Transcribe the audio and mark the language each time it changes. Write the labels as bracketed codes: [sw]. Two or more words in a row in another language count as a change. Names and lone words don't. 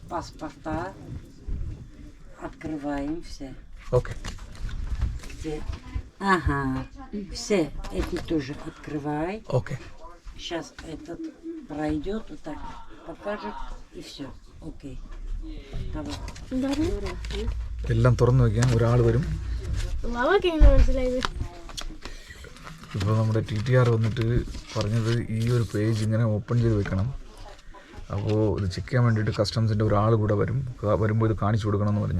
[ru] паспорта, открываем все. Окей. Ага, все эти тоже открывай. Окей. Сейчас этот пройдет, вот так покажет и все. Окей. [ml] എല്ലാം തുറന്നു വയ്ക്കാൻ ഒരാൾ വരും. ഇപ്പോൾ നമ്മുടെ TTR വന്നിട്ട് പറഞ്ഞത് ഈ ഒരു പേജ് ഇങ്ങനെ ഓപ്പൺ ചെയ്ത് വെക്കണം. അപ്പോൾ ഇത് ചെക്ക് ചെയ്യാൻ വേണ്ടിയിട്ട് കസ്റ്റംസിൻ്റെ ഒരാൾ കൂടെ വരുമ്പോൾ ഇത് കാണിച്ചു കൊടുക്കണമെന്ന് പറഞ്ഞു.